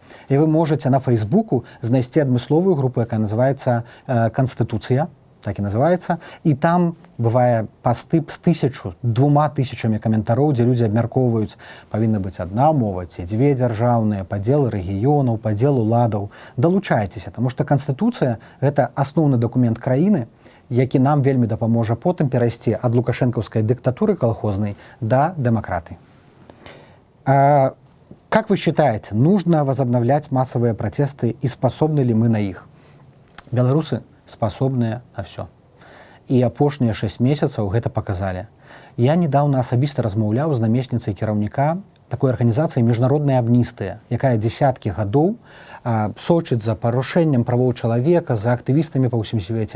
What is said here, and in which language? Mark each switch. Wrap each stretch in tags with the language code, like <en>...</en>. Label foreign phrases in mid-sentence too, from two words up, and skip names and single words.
<be>І вы можаце на Фейсбуку знайсці адмысловую групу, якая называецца «Конституцыя», так і называецца, і там бывае пасты з 1000-2000 каментароў, дзе людзі абмяркоўваюць, павінна быць адна мова ці дзве дзяржаўныя, падзел рэгіёнаў, падзел уладаў. Далучайцеся, таму што Канстытуцыя — гэта асноўны дакумент краіны, які нам вельмі дапаможа потым перайсці ад лукашэнкаўскай дыктатуры колхознай да дэмакратыі.</be> <ru>Как вы считаете, нужно возобновлять массовые протесты и способны ли мы на их?</ru> <be>Беларусы спасобныя на ўсё. І апошнія 6 месяцаў гэта паказалі. Я недаўна асабіста размаўляў з намесніцай кіраўніка такой арганізацыі «Міжнародная амністыя», якая дзесяткі гадоў сочыць за парушэннем правоў чалавека, за актывістамі па ўсім свеце.</be>